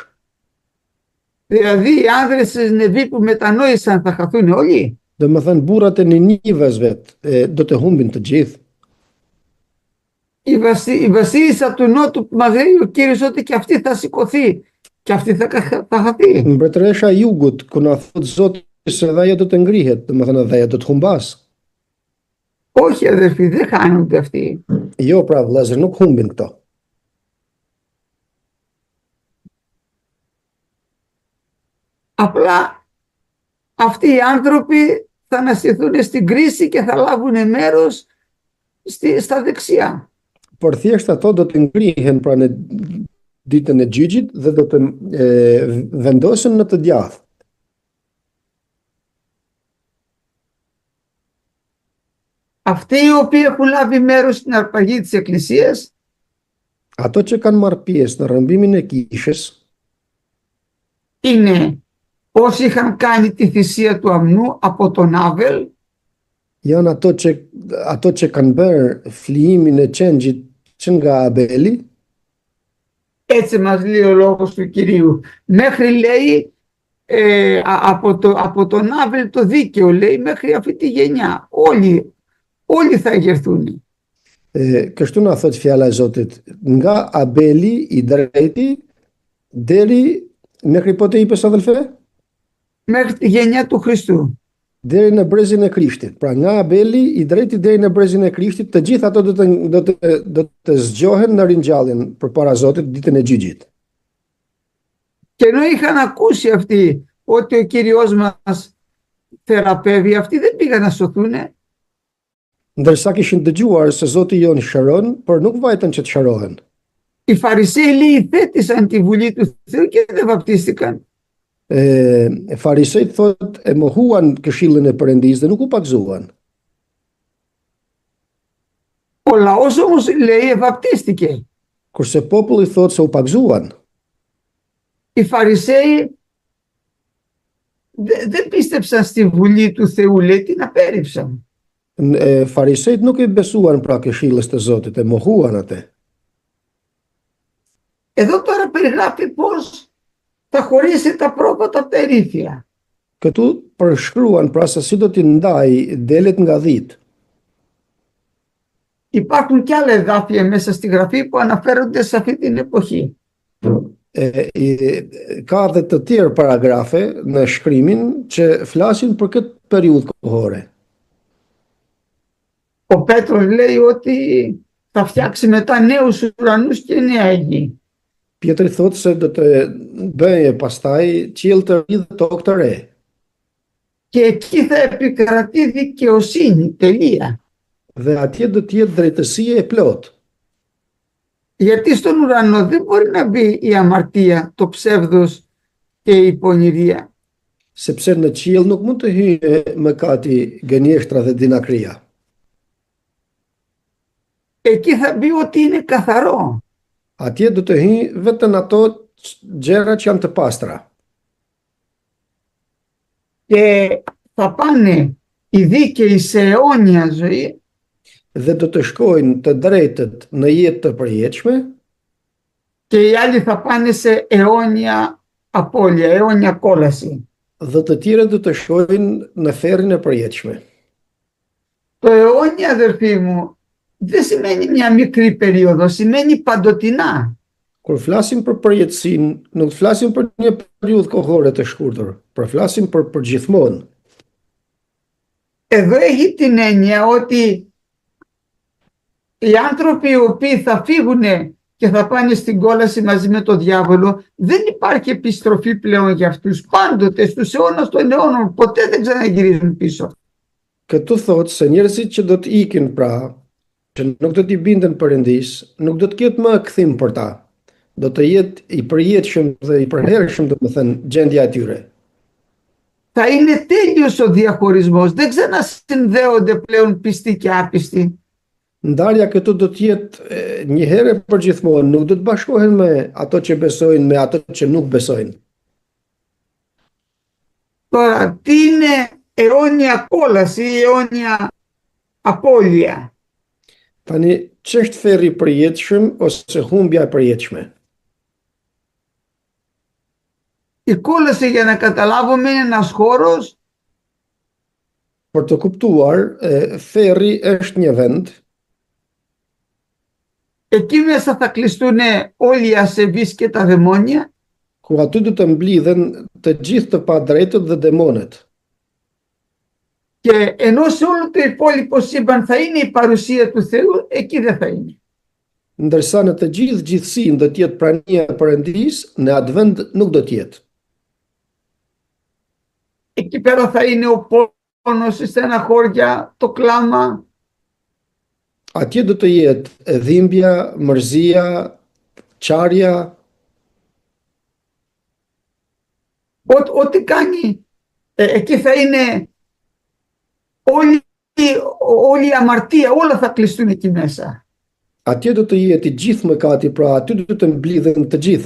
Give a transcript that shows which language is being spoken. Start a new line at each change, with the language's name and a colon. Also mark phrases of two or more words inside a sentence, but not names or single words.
Greek: Δηλαδή οι άνδρες της Νεβή που μετανόησαν θα χαθούν όλοι.
Albanian: Do më thënë, burrat e Ninives do të humbin të gjithë.
Greek: Η βασίλισσα του Νότου που μας λέει ο Κύριος ότι και αυτή θα σηκωθεί και αυτή θα χαθεί.
Albanian: Mbretëresha e jugut, ku na thot Zoti se edhe ajo do të ngrihet, do më thënë edhe ajo do të humbas.
Greek: Όχι, αδερφοί, δεν χάνονται αυτοί.
Albanian: Jo, pra vëllezër, nuk humbin këto.
Greek: Απλά αυτοί οι άνθρωποι θα αναστηθούν στην κρίση και θα λάβουν μέρος στα δεξιά.
Albanian: Por thjesht ato do të ngrihen pra në ditën e gjyqit dhe do të vendosen në të djathtë.
Greek: Αυτοί οι οποίοι έχουν λάβει μέρος στην αρπαγή της Εκκλησίας,
Albanian: Ato që kanë marrë pjesë në rrëmbimin e kishës
Greek: είναι όσοι είχαν κάνει τη θυσία του αμνού από τον Άβελ,
Albanian: Janë ato që kanë bërë flijimin e qengjit që nga Abeli.
Greek: Έτσι μας λέει ο λόγος του Κυρίου. Μέχρι λέει από τον Άβελ το δίκαιο, λέει, μέχρι αυτή τη γενιά. Όλοι θα εγερθούν.
Albanian: Kështu na thot fjala e Zotit, nga Abeli i drejti deri
Greek: μέχρι πότε είπες αδελφέ? Μέχρι τη γενιά του Χριστού.
Albanian: Deri në brezin e Krishtit. Pra nga Abeli i drejti deri në brezin e Krishtit, të gjithë ato do të zgjohen në ringjalljen përpara Zotit ditën e gjyqit.
Greek: Και ενώ είχαν ακούσει αυτοί ότι ο Κύριος μας θεραπεύει, αυτοί δεν πήγαν να σωθούν.
Albanian: Ndërsa kishin dëgjuar se Zoti jon shëron, por nuk vajtën që të shërohen.
Greek: Οι Φαρισαίοι λέει θέτησαν τη βουλή του Θεού και δεν βαπτίστηκαν.
Albanian: Farisejt thot e mohuan këshillën e Perëndisë dhe nuk u pagzuan.
Greek: Ο λαός όμως λέει βαπτίστηκε.
Albanian: Kurse populli thot se u pagzuan.
Greek: Οι Φαρισαίοι δεν πίστεψαν στη βουλή του Θεού, λέει, την απέρριψαν.
Albanian: Farisejt nuk i besuan pra këshillës të Zotit, e mohuan atë.
Greek: Εδώ τώρα περιγράφει πώς θα χωρίσει τα πρόβατα από τα ερήφια.
Albanian: Këtu përshkruan pra se si do t'i ndaj delet nga dhit.
Greek: Υπάρχουν και άλλα εδάφια μέσα στη Γραφή που αναφέρονται σε αυτή την εποχή.
Albanian: Ka dhe të tjerë paragrafe në shkrimin që flasin për këtë periudhë kohore.
Greek: Ο Πέτρος λέει ότι θα φτιάξει μετά νέους ουρανούς και νέα γη.
Albanian: Pjetri thot se do të bëje pastaj qiell të ri dhe tokë të re.
Greek: Και εκεί θα επικρατεί δικαιοσύνη, τελεία.
Albanian: Dhe atje do të jetë drejtësia e plot.
Greek: Γιατί στον ουρανό δεν μπορεί να μπει η αμαρτία, το ψεύδος και η πονηρία.
Albanian: Sepse në qiell nuk mund të hyjë mëkati, gënjeshtra dhe dinakria.
Greek: Εκεί θα μπει ό,τι είναι καθαρό.
Albanian: Atje do të hyjë vetëm ato gjëra që janë të pastra.
Greek: Και θα πάνε οι δίκαιοι σε αιώνια ζωή.
Albanian: Dhe do të shkojnë të drejtët në jetë të përjetshme.
Greek: Και οι άλλοι θα πάνε σε αιώνια απώλεια, αιώνια κόλαση.
Albanian: Dhe të tjerët do të shkojnë në ferrin e përjetshme.
Greek: Το αιώνια, αδερφοί μου, δεν σημαίνει μια μικρή περίοδο, σημαίνει παντοτινά.
Albanian: Kur flasim për përjetësinë, nuk flasim për një periudhë kohore të shkurtër, por flasim për gjithmonë.
Greek: Εδώ έχει την έννοια ότι οι άνθρωποι οι οποίοι θα φύγουν και θα πάνε στην κόλαση μαζί με τον διάβολο, δεν υπάρχει επιστροφή πλέον για αυτούς. Πάντοτε στους αιώνας των αιώνων, ποτέ δεν ξαναγυρίζουν πίσω.
Albanian: Këtu thotë se njerëzit që do të ikin pra, që nuk do t'i binden Perëndis, nuk do të ketë më kthim për ta. Do të jetë i përjetshëm dhe i përhershëm, domethënë, gjendja e tyre.
Greek: Θα είναι τέλειος ο διαχωρισμός. Δεν ξανασυνδέονται πλέον πιστοί και άπιστοι.
Albanian: Ndarja këtu do të jetë një herë për gjithmonë, nuk do të bashkohen me ato që besojnë me ato që nuk besojnë.
Greek: Τώρα, τι είναι αιώνια κόλαση ή αιώνια απώλεια?
Albanian: Tani, ç'është ferri i përjetshëm ose humbja e përjetshme?
Greek: Η κόλαση, για να καταλάβουμε, είναι ένας χώρος.
Albanian: Për të kuptuar, ferri është një vend.
Greek: Εκεί μέσα θα κλειστούν όλοι οι ασεβείς και τα δαιμόνια.
Albanian: Ku aty do të mblidhen të gjithë të padrejtët dhe demonet.
Greek: Και ενώ σε όλο το υπόλοιπο σύμπαν θα είναι η παρουσία του Θεού, εκεί δεν θα είναι.
Albanian: Ndërsa në të gjithë gjithësinë do të jetë prania e Perëndisë, në atë vend nuk do të jetë.
Greek: Εκεί πέρα θα είναι ο πόνος, η στεναχώρια, το κλάμα.
Albanian: Atje do të jetë dhimbja, mërzia, qarja.
Greek: Ό,τι κάνει, εκεί θα είναι όλη η αμαρτία, όλα θα κλειστούν εκεί μέσα.
Albanian: Atje do të jetë i gjithë mëkati, pra aty do të mblidhen të gjitha.